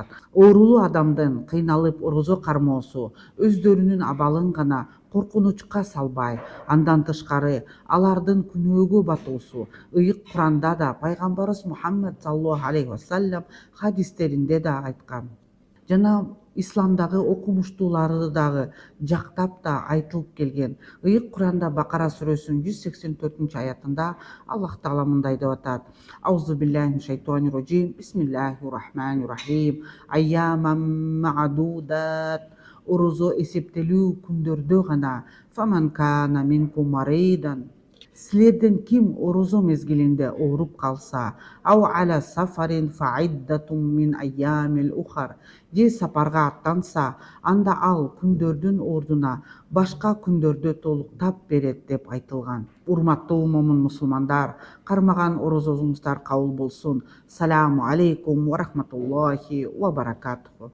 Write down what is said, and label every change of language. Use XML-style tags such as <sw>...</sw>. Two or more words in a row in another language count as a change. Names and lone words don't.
<ky>Оорулуу адамдын кыйналып орозо кармоосу өздөрүнүн абалын гана коркунучка салбай, андан тышкары алардын күнөөгө батуусу ыйык Куранда да, пайгамбарыбыз Мухаммад</ky> <ar>صلى الله عليه وسلم</ar> <ky>хадистеринде да айткан. Жана исламдагы окумуштуулары дагы жактап да айтылып келген. Ыйык Куранда Бакара сүрөсүнүн 184-аятында Аллах Таала мындай деп атат:</ky> <ar>بسم الله الرحمن الرحيم. أياما معدودات.</ar> <ky>Орозо эсептелүү күндөрдө гана.</ky> <ar>فمن كان منكم مريضا.</ar> <ky>Силерден ким орозо мезгилинде ооруп калса,</ky> <ar>أو على سفر فعدة من أيام أخر,</ar> <ky>же сапарга аттанса, анда ал күндөрдүн ордуна башка күндөрдө толуктап берет деп айтылган. Урматтуу момун мусулмандар, кармаган орозоңуздар кабыл болсун.</ky> <ar>سلام عليكم ورحمة الله وبركاته.</ar>